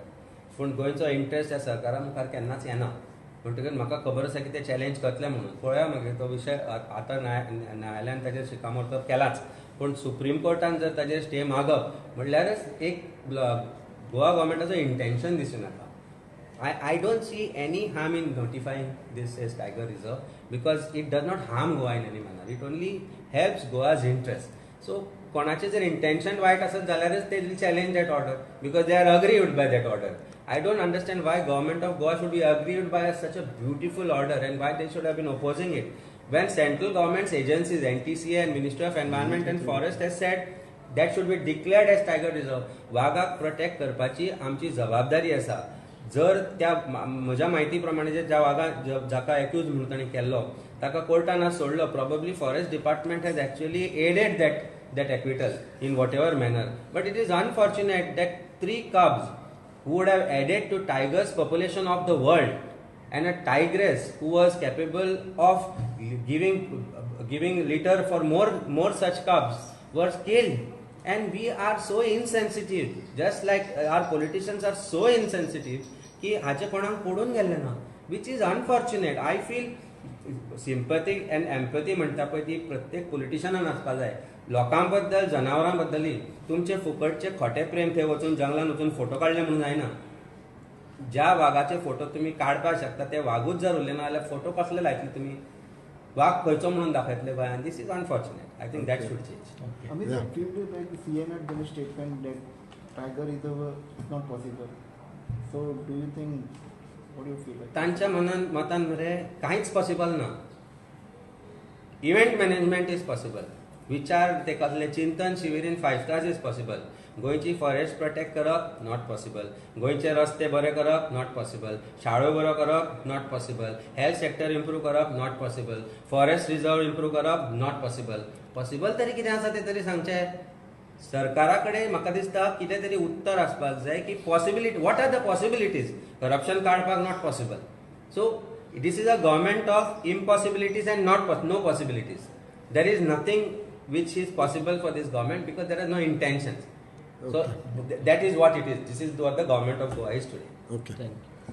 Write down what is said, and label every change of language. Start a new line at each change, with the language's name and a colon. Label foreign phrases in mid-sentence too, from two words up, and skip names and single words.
Konkani: पूण गोंयचो इंट्रस्ट ह्या सरकारा मुखार केन्नाच येना. म्हणटकच म्हाका खबर आसा की ते चॅलेंज करतले म्हणून. पळोवया मागीर तो विशय आतां न्यायालयान ताचेर शिक्कामोर्तब केलाच. पूण सुप्रीम कोर्टान जर ताचेर स्टे मागप म्हणल्यारच एक गोवा गव्हर्मेंटाचो इंटेन्शन दिसून येता.
English: I don't see any harm in notifying this as Tiger Reserve because it does not harm Goa in any manner. It only helps Goa's interest. So,
Konkani: कोणाचे जर intention वाईट असत जाल्यारच
English: they will challenge that order because they are aggrieved by that order. I don't understand why government of Goa should be aggrieved by such a beautiful order and why they should have been opposing it. When central government's agencies, NTCA and Ministry of Environment and Forest has said that should be declared as Tiger Reserve.
Konkani: वाघाक protect करपाची आमची जबाबदारी आसा. जर त्या म्हज्या म्हायती प्रमाणे ज्या वागा जाका एक्यूज म्हणून ताणें केल्लो ताका कोर्टान आज सोडलो.
English: probably forest department has actually aided that acquittal in whatever manner. But it is unfortunate that 3 cubs who would have added to tiger's population of the world and a tigress who was capable of giving litter for more such cubs was killed. And we are so insensitive, just like our politicians are so insensitive
Konkani: की हाचे कोणाक पडून गेल्ले ना,
English: which is unfortunate. I feel sympathy and empathy
Konkani: म्हणटा पळय ती प्रत्येक पोलिटिशनान आसपा जाय. लोकां बद्दल जनावरां बद्दली तुमचे फुकटचे खोटे प्रेम थंय वचून जंगलान वचून फोटो काडले म्हणून जायना. ज्या वाघाचे फोटो तुम्ही काडपाक शकता ते वाघूच जर उरले ना जाल्यार फोटो कसले लायतले तुमी? वाघ खंयचो म्हणून दाखयतले गोंयांत?
English: This is unfortunate. I think that should change. Amit, clearly like CM had given a statement that Tiger Reserve is not possible. So do you think, what do you feel like?
Konkani: तांच्या मतान मरे कांयच पॉसिबल ना.
English: event management is possible.
Konkani: विचार ते कसले चिंतन शिबिर
English: in 5 stars is possible.
Konkani: गोंयची
English: forest protect
Konkani: करप
English: not possible.
Konkani: गोंयचे रस्ते बरे करप
English: not possible.
Konkani: शाळो बरो करप
English: not possible. health sector improve
Konkani: करप
English: not possible. forest reserve improve
Konkani: करप
English: not possible.
Konkani: पॉसिबल तरी कितें आसा तें तरी सांगचे. सरकारा कडेन म्हाका दिसता कितें तरी उत्तर आसपाक जाय की पॉसिबिलिटी,
English: what are the possibilities.
Konkani: करप्शन काडपाक
English: not possible. So this is a government of impossibilities and no possibilities. There is nothing which is possible for this government because there are no intentions. So that is what it is. This is what the government of Goa is today. Okay. Thank you.